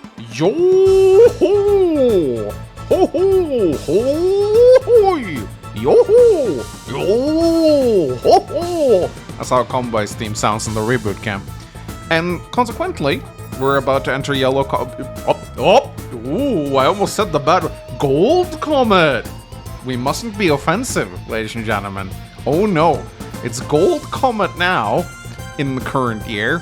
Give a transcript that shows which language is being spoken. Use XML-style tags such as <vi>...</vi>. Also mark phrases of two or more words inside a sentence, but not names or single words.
<en>Yo ho! Ho ho! Ho! Yo ho! Yo ho ho! That's how Kanbei's theme sounds in the reboot camp. And consequently, we're about to enter yellow ooh, I almost said the bad Gold Comet! We mustn't be offensive, ladies and gentlemen. Oh no, it's Gold Comet now in the current year.</en>